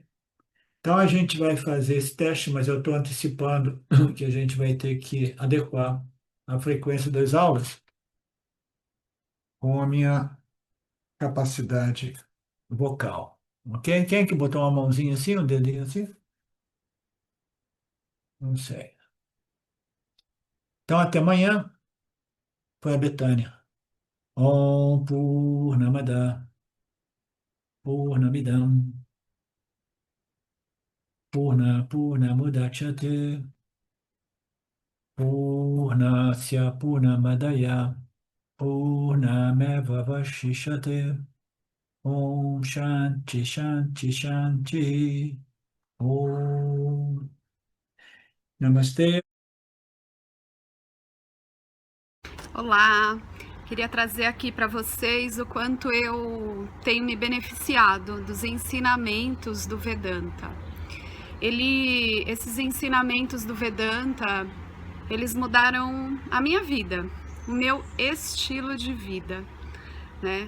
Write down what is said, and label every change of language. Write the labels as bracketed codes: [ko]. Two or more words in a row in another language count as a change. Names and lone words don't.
[pt] Então a gente vai fazer esse teste, mas eu estou antecipando que a gente vai ter que adequar a frequência das aulas com a minha capacidade vocal. Ok? Quem é que botou uma mãozinha assim, um dedinho assim? Não sei. Então até amanhã. Foi a Betânia. [sa] Om Purnamada Purnamidam Purnamudachyate Purnasya Purnamadaya Purnameva Vashishate Om Shanti Shanti Shanti Om Namaste. [pt] Olá, queria trazer aqui para vocês o quanto eu tenho me beneficiado dos ensinamentos do Vedanta. Esses ensinamentos do Vedanta, eles mudaram a minha vida, o meu estilo de vida, né?